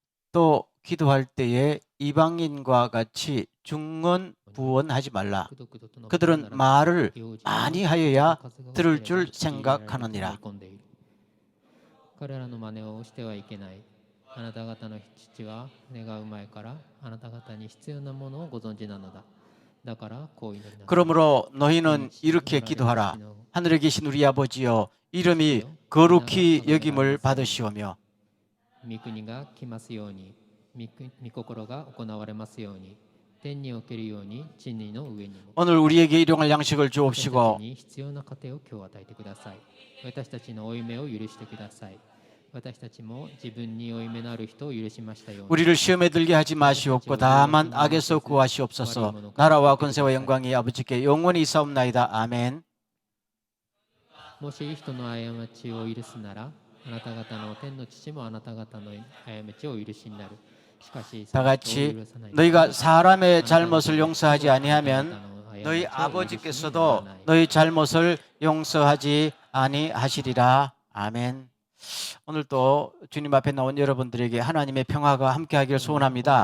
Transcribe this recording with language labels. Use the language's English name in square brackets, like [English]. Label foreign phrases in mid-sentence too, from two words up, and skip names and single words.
[Korean] 또 기도할 때에 이방인과 같이 중언부언하지 말라. 그들은 말을 많이 하여야 들을 줄 생각하느니라. [Japanese] 彼らの真似をしてはいけない。あなた方の父は願う前からあなた方に必要なものをご存知なのだ。だからこう祈りなさい。 [Korean] 그러므로 너희는 이렇게 기도하라. 하늘에 계신 우리 아버지여, 이름이 거룩히 여김을 받으시오며. [Japanese] 御国が来ますように、御心が行われますように、天におけるように地の上にも。 [Korean] 오늘 우리에게 일용할 양식을 [Japanese] 私たち [Korean] 주옵시고 [Japanese] に必要な糧を今日与えてください。私たちの負い目を許してください。私たちも自分に負い目のある人を許しましたように。 [Korean] 우리를 시험에 들게 하지 마시옵고 다만 악에서 구하시옵소서. 나라와 권세와 영광이 아버지께 영원히 있사옵나이다. 아멘. [Japanese] もし人の過ちを許すなら、あなた方の天の父もあなた方の過ちをお許しになる。しかし、 [Korean] 다 같이 너희가 사람의 잘못을 용서하지 아니하면 너희 아버지께서도 너희 잘못을 용서하지 아니하시리라. 아멘. 오늘 또 주님 앞에 나온 여러분들에게 하나님의 평화가 함께하기를 소원합니다.